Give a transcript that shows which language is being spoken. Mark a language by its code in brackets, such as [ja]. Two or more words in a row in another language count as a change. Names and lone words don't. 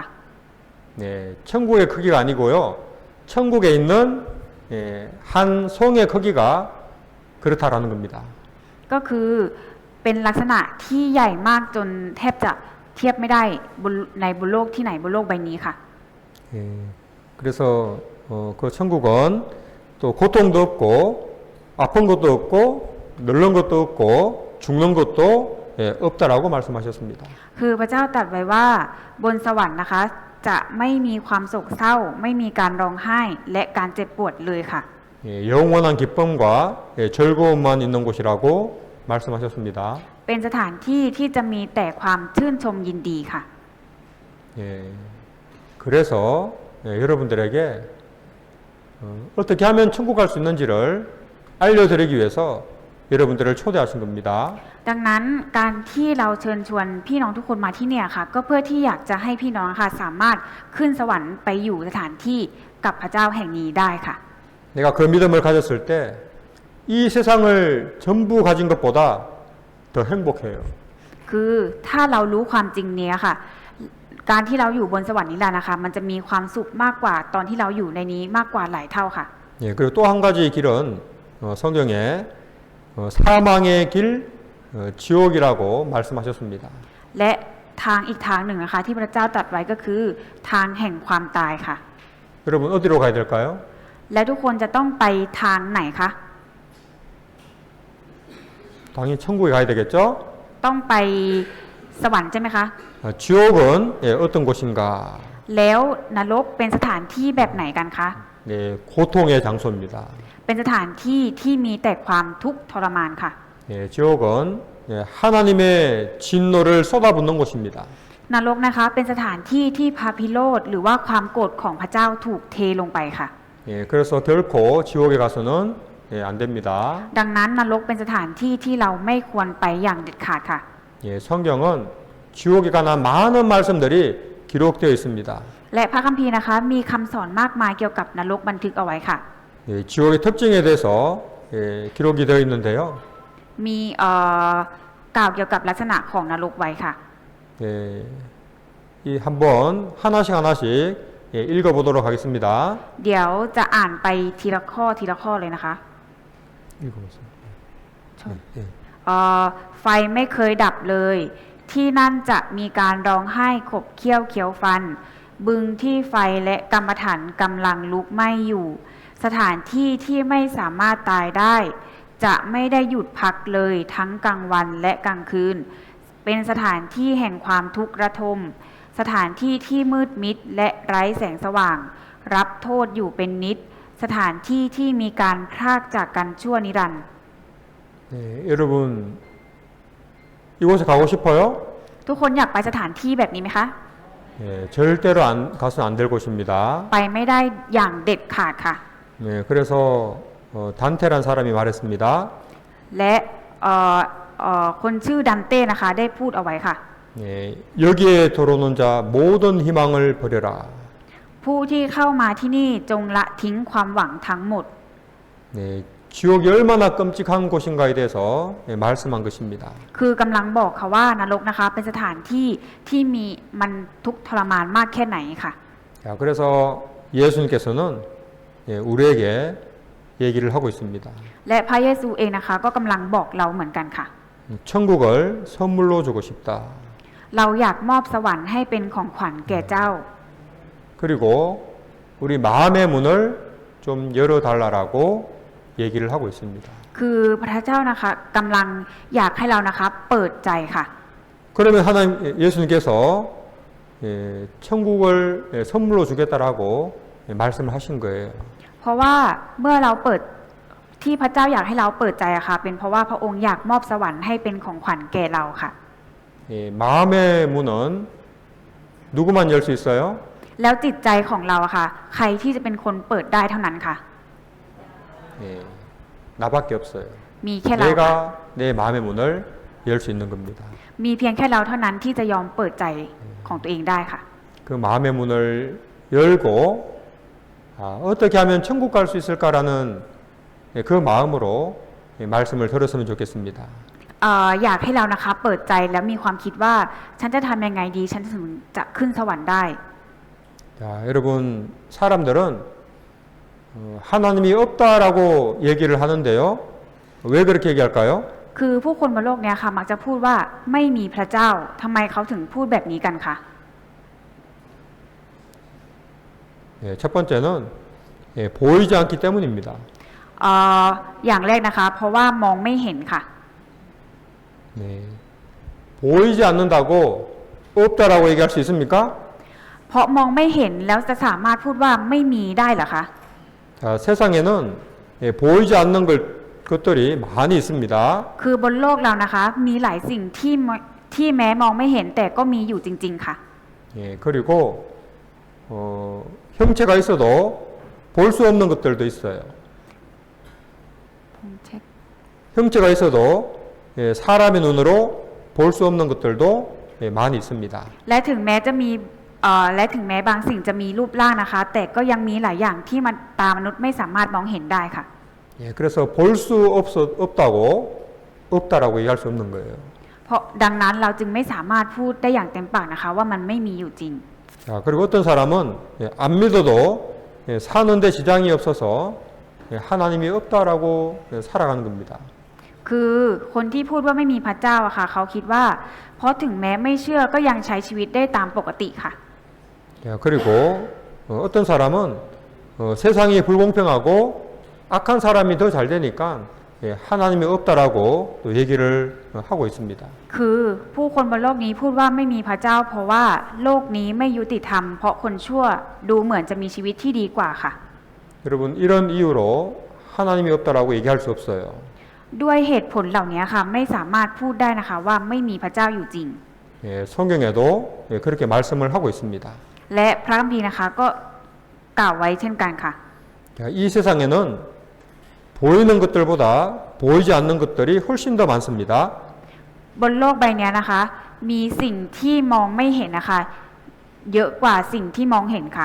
[ko] 네, 천국의 크기가 아니고요. 천국에 있는 한 성의 크기가 그렇다라는 겁니다. [th] ก็คือเป็นลักษณะที่ใหญ่มากจนแทบจะเทียบไม่ได้ในบนโลกที่ไหนบนโลกใบนี้ค่ะ [ko] 그래서 그 천국은 또 고통도 없고 아픈 것도 없고 늙는 것도 없고 죽는 것도 없다라고 말씀하셨습니다. [th] คือพระเจ้าตรัสไว้ว่าบนสวรรค์นะคะจะไม่มีความโศกเศร้าไม่มีการร้องไห้และการเจ็บปวดเลยค่ะ [ko] 영원한 기쁨과 즐거움만 있는 곳이라고 말씀하셨습니다. [th] เป็นสถานที่ที่จะมีแต่ความชื่นชมยินดีค่ะ [ko] 그래서 여러분들에게 어떻게 하면 천국 갈 수 있는지를 알려드리기 위해서 여러분들을 초대하신 겁니다. [th] ดังนั้นการที่เราเชิญชวนพี่น้องทุกคนมาที่เนี่ยค่ะก็เพื่อที่อยากจะให้พี่น้องค่ะสามารถขึ้นสวรรค์ไปอยู่สถานที่กับพระเจ้าแห่งนี้ได้ค่ะ [ko] 내가 그 믿음을 가졌을 때 이 세상을 전부 가진 것보다 더 행복해요. [th] คือถ้าเรารู้ความจริงเนี้ยค่ะ การที่เราอยู่บนสวรรค์นี้แหละนะคะ มันจะมีความสุขมากกว่าตอนที่เราอยู่ในนี้มากกว่าหลายเท่าค่ะ [ko] 그리고 또 한 가지 길은 성경에 사망의 길 지옥이라고 말씀하셨습니다. [th] และทางอีกทางหนึ่งนะคะที่พระเจ้าตรัสไว้ก็คือทางแห่งความตายค่ะ [ko] 여러분 어디로 가야 될까요? [th] และทุกคนจะต้องไปทางไหนคะ [ko] 당연히 천국에 가야 되겠죠? [th] ต้องไปสวรรค์ใช่ไหมคะ [ko] 지옥은 어떤 곳인가? [th] แล้วนรกเป็นสถานที่แบบไหนกันคะ [ko] 네, 고통의 장소입니다. [th] เป็นสถานที่ที่มีแต่ความทุกข์ทรมานค่ะ [ko] 지옥은 하나님의 진노를 쏟아붓는 곳입니다. [th] นรกนะคะเป็นสถานที่ที่พระพิโรธหรือว่าความโกรธของพระเจ้าถูกเทลงไปค่ะ [ko] 그래서 결코 지옥에 가서는 안 됩니다. [th] ดังนั้นนรกเป็นสถานที่ที่เราไม่ควรไปอย่างเด็ดขาดค่ะ [ko] 성경은 지옥에 관한 많은 말씀들이 기록되어 있습니다. [th] และพระคัมภีร์นะคะมีคำสอนมากมายเกี่ยวกับนรกบันทึกเอาไว้ค่ะ [ko] 지옥의 특징에 대해서 기록이 되어 있는데요. [th] มีกล่าวเกี่ยวกับลักษณะของนรกไว้ค่ะ [ko] 이 한번 하나씩 읽어보도록 하겠습니다. [th] เดี๋ยวจะอ่านไปทีละข้อทีละข้อเลยนะคะ [ko] 읽어보세요. [th] ไฟไม่เคยดับเลย ที่นั่นจะมีการร้องไห้ขบเคี้ยวเคี้ยวฟัน บึงที่ไฟและกรรมฐานกำลังลุกไหม้อยู่ สถานที่ที่ไม่สามารถตายได้ จะไม่ได้หยุดพักเลยทั้งกลางวันและกลางคืน เป็นสถานที่แห่งความทุกข์ระทม สถานที่ที่มืดมิดและไร้แสงสว่าง รับโทษอยู่เป็นนิด สถานที่ที่มีการพรากจากกันชั่วนิรันดร์ [ko] 여러분 이곳에 가고 싶어요? [th] ทุกคนอยากไปสถานที่แบบนี้ไหมคะ [ko] 절대로 가서는 안 될 곳입니다. [th] ไปไม่ได้อย่างเด็ดขาดค่ะ [ko] 그래서 단테란 사람이 말했습니다. [th] และคนชื่อดันเต้นะคะได้พูดเอาไว้ค่ะ [ko] 여기에 들어오는 자 모든 희망을 버려라. [th] ผู้ที่เข้ามาที่นี่จงละทิ้งความหวังทั้งหมด [ko] 지옥이 얼마나 끔찍한 곳인가에 대해서 말씀한 것입니다. [th] คือกำลังบอกค่ะว่านรกนะคะเป็นสถานที่ที่มีมันทุกข์ทรมานมากแค่ไหนค่ะ [ko] 자, 그래서 예수님께서는 우리에게 얘기를 하고 있습니다. [th] และพระเยซูเองนะคะก็กำลังบอกเราเหมือนกันค่ะ [ko] 천국을 선물로 주고 싶다. [th] เราอยากมอบสวรรค์ให้เป็นของขวัญแก่เจ้า [ko] 그리고 우리 마음의 문을 좀 열어달라고 얘기를 하고 있습니다. [th] คือพระเจ้านะคะกำลังอยากให้เรานะคะเปิดใจค่ะ [ko] 그러면 하나님 예수님께서 천국을 선물로 주겠다라고 말씀을 하신 거예요. [th] เพราะว่าเมื่อเราเปิดที่พระเจ้าอยากให้เราเปิดใจอะค่ะเป็นเพราะว่าพระองค์อยากมอบสวรรค์ให้เป็นของขวัญแก่เราค่ะ [ko] 마음의 문은 누구만 열 수 있어요? [th] แล้วจิตใจของเราอะค่ะใครที่จะเป็นคนเปิดได้เท่านั้นค่ะ [ko] 나밖에 없어요. [th] มีแค่เราค่ะ [ko] 내가 내 마음의 문을 열 수 있는 겁니다. [th] มีเพียงแค่เราเท่านั้นที่จะยอมเปิดใจของตัวเองได้ค่ะ [ko] 그 마음의 문을 열고 어떻게 하면 천국 갈 수 있을까라는 그 마음으로 말씀을 들었으면 좋겠습니다. [th] อยากให้เรานะคะเปิดใจแล้วมีความคิดว่าฉันจะทำยังไงดีฉันถึงจะขึ้นสวรรค์ได้ [ko] 자, 여러분 사람들은 하나님이 없다라고 얘기를 하는데요. 왜 그렇게 얘기할까요? [th] คือผู้คนบนโลกเนี้ยค่ะมักจะพูดว่าไม่มีพระเจ้าทำไมเขาถึงพูดแบบนี้กันคะ [ko] 첫 번째는 보이지 않기 때문입니다. [th] อย่างแรกนะคะเพราะว่ามองไม่เห็นค่ะ [ko] 보이지 않는다고 없다라고 얘기할 수 있습니까? [th] เพราะมองไม่เห็นแล้วจะสามารถพูดว่าไม่มีได้เหรอคะ [ko] 자, 세상에는 보이지 않는 것들이 많이 있습니다. [th] คือบนโลกเรานะคะมีหลายสิ่งที่แม้มองไม่เห็นแต่ก็มีอยู่จริงๆค่ะ [ko] 그리고 형체가 있어도 볼 수 없는 것들도 있어요. 형체가 있어도 사람의 눈으로 볼 수 없는 것들도 많이 있습니다. [th] และถึงแม้บางสิ่งจะมีรูปร่างนะคะ แต่ก็ยังมีหลายอย่างที่มันตามนุษย์ไม่สามารถมองเห็นได้ค่ะ [ko] 그래서 볼 수 없다고 없다라고 얘기할 수 없는 거예요. [th] เพราะดังนั้นเราจึงไม่สามารถพูดได้อย่างเต็มปากนะคะว่ามันไม่มีอยู่จริง [ko] 자, 그리고 어떤 사람은 안 믿어도 사는데 지장이 없어서 하나님이 없다라고 살아가는 겁니다. [th] คือคนที่พูดว่าไม่มีพระเจ้าอะค่ะเขาคิดว่าเพราะถึงแม้ไม่เชื่อก็ยังใช้ชีวิตได้ตามปกติค่ะ [ko] 그리고 어떤 사람은 세상이 불공평하고 악한 사람이 더 잘 되니까 하나님이 없다라고 또 얘기를 하고 있습니다. [th] คือผู้คนบนโลกนี้พูดว่าไม่มีพระเจ้าเพราะว่าโลกนี้ไม่ยุติธรรมเพราะคนชั่วดูเหมือนจะมีชีวิตที่ดีกว่าค่ะ [ko] 여러분 이런 이유로 하나님이 없다라고 얘기할 수 없어요. [th] ด้วยเหตุผลเหล่านี้ค่ะไม่สามารถพูดได้นะคะว่าไม่มีพระเจ้าอยู่จริง [ko] 성경에도 그렇게 말씀을 하고 있습니다. [th] และพระคัมภีร์นะคะก็กล่าวไว้เช่นกันค่ะ [ko] 이 세상에는 보이는 것들보다 보이지 않는 것들이 훨씬 더 많습니다. [th] บนโลกใบนี้นะคะมีสิ่งที่มองไม่เห็นนะคะเยอะกว่าสิ่งที่มองเห็นค่ะ